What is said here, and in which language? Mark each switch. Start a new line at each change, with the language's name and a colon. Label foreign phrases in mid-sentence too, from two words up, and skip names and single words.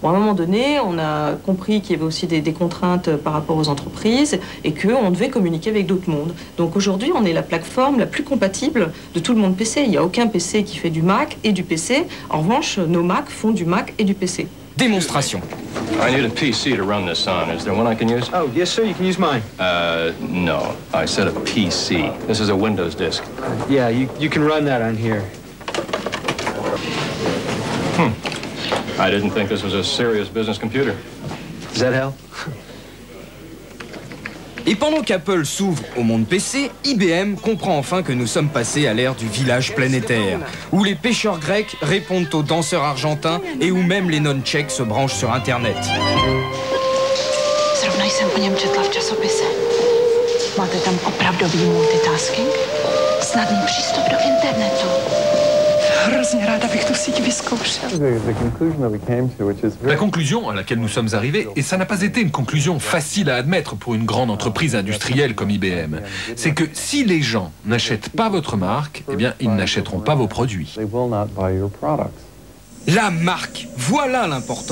French: Bon, à un moment donné, on a compris qu'il y avait aussi des contraintes par rapport aux entreprises et qu'on devait communiquer avec d'autres mondes. Donc aujourd'hui, on est la plateforme la plus compatible de tout le monde PC. Il n'y a aucun PC qui fait du Mac et du PC. En revanche, nos Mac font du Mac et du PC. Démonstration.
English: I need a PC to run this on. Is there one I can use? Oh, yes, sir. You can use mine. No. I said a PC. This is a Windows disk. Yeah, you can run that on here. I didn't think this was a serious business computer. Does that help?
French: Et pendant qu'Apple s'ouvre au monde PC, IBM comprend enfin que nous sommes passés à l'ère du village planétaire, où les pêcheurs grecs répondent aux danseurs argentins et où même les non-tchèques se branchent sur Internet.
Czech: Zrovna jsem o něm četla v časopise. Máte tam opravdový multitasking? Snadný přístup do internetu. Hrozně ráda bych tu síť vyzkoušel.
French: La conclusion à laquelle nous sommes arrivés, et ça n'a pas été une conclusion facile à admettre pour une grande entreprise industrielle comme IBM, c'est que si les gens n'achètent pas votre marque, eh bien, ils n'achèteront pas vos produits. La marque, voilà l'important.